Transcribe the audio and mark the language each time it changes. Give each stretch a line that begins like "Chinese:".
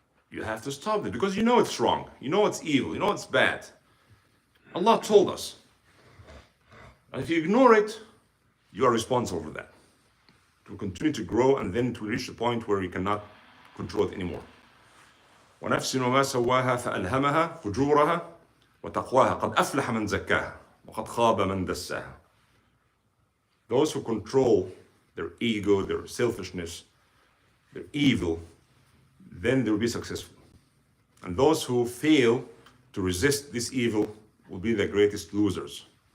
English: You have to stop this because you know it's wrong. You know it's evil. You know it's bad. Allah told us. And if you ignore it, you are responsible for that. It will continue to grow, and then it will reach the point where you cannot control it anymore.
Arabic: ونفس وما سواها فألهمها فجورها وتقواها قد أفلح من زكاها وقد خاب من دساها.
English: Those who control their ego, their selfishness, their evil, then they will be successful. And those who fail to resist this evil will be the greatest losers.